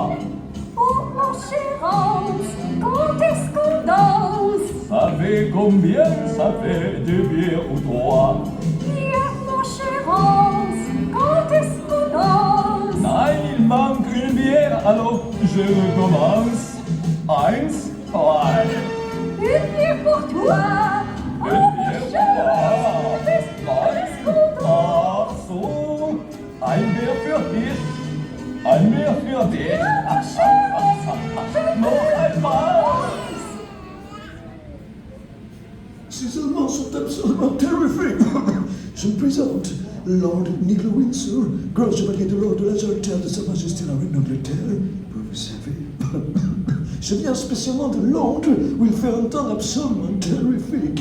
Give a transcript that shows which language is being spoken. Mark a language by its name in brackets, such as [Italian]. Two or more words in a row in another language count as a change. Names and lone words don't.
[French] Oh mon cher Hans, quand est-ce qu'on danse? Savez combien ça fait de bière pour toi? Bière mon cher Hans, quand est-ce qu'on danse? Nein, il manque une bière, alors je recommence. [German] Eins, zwei. [French] Une bière pour toi. Une bière pour toi. [German] Ach so. Ein Bier für dich. Ein Bier für dich. Noch einmal. [French] Ces Allemands sont absolument terrifiques. Je me présente, Lord Niglo Windsor, grand chevalier de l'ordre de la Jarretière de Sa Majesté la Reine d'Angleterre. Vous savez, je viens spécialement de Londres où il fait un temps absolument terrifique.